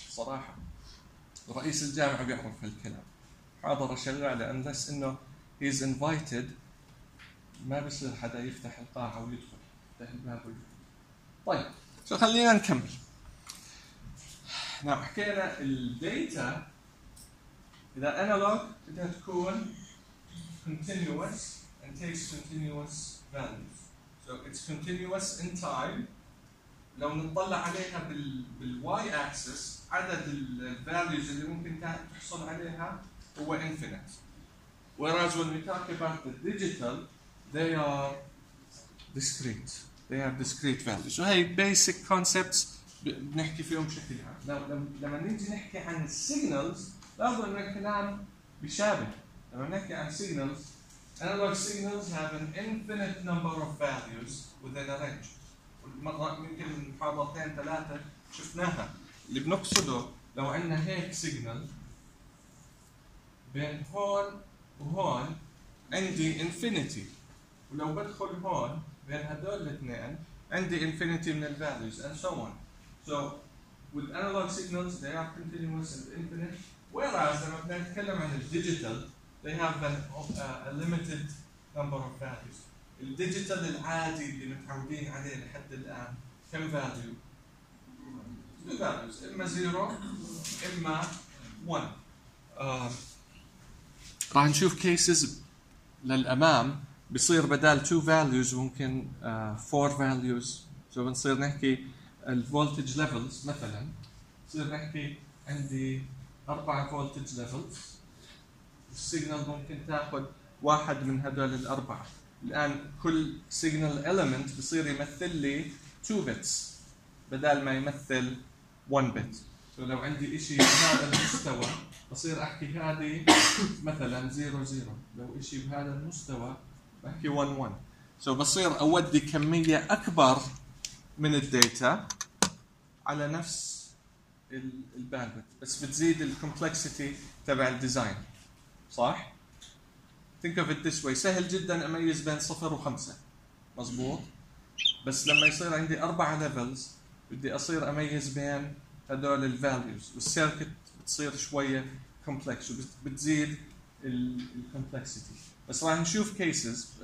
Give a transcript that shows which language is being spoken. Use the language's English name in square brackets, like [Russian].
[Arabic] صراحة رئيس الجامعة بيعرف هالكلام، حاضر شغالة، unless إنه [English] he's invited [Arabic] ما بيصير حدا يفتح القاعة ويدخل، يفتح الباب ويدخل. طيب شو، خلينا نكمل. نعم، حكينا الديتا إذا analog بدها تكون [English] continuous and takes continuous values. So it's continuous in time. [Arabic] لو نطلع عليها بال y axis عدد ال values اللي ممكن تحصل عليها هو infinite. [English] Whereas when we talk about the digital, they are discrete. They have discrete values. [Arabic] So هاي basic concepts بنحكي فيهم بشكل عام. لما نيجي نحكي عن signals، لازم نقول الكلام بشابه. لما نحكي عن signals، [English] analog signals have an infinite number of values within a range. [Arabic] والمرة يمكن المحاضرتين ثلاثة شفناها. اللي بنقصده لو عندنا هيك سيجنال بين هون وهون عندي انفينيتي، ولو بدخل هون بين هذول الاثنين عندي انفينيتي من الفاليوز [English] and so on. So with analog signals they are continuous and infinite. Whereas [Arabic] لما بنتكلم عن الديجيتال [English] they have a limited number of values. [Arabic] الديجيتال العادي اللي متعودين عليه لحد الآن كم فاليو؟ إما زيرو إما ون. راح نشوف cases للأمام بيصير بدال two values ممكن four values. شو بنصير نحكي الفولتج levels مثلاً، بصير نحكي عندي أربع voltage levels، السيجنال ممكن تأخذ واحد من هذول الأربعة. الآن كل signal element بصير يمثل لي two bits بدال ما يمثل one bit. فلو عندي إشي بهذا المستوى بصير أحكي هذه مثلاً 0-0، لو إشي بهذا المستوى بحكي 1-1. so بصير أودي كمية أكبر من الداتا على نفس ال bandwidth، بس بتزيد ال complexity تبع الديزاين. صح؟ [English] think of it this way. [Arabic] سهل جداً أميز بين 0 و 5، مظبوط؟ بس لما يصير عندي 4 levels بدي أصير أميز بين هذول الـ values، والسيركت بتصير شوية complex وبتزيد الـ complexity. بس راح نشوف cases.